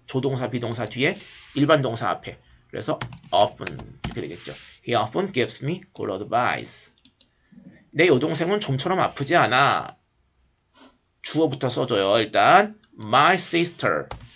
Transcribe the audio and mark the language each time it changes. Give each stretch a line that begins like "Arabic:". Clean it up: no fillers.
Korean: 조동사 비동사 뒤에 일반 동사 앞에. 그래서 often 이렇게 되겠죠.
English: He often gives me good advice.
Korean: 내 여동생은 좀처럼 아프지 않아. 주어부터 써줘요. 일단 my sister.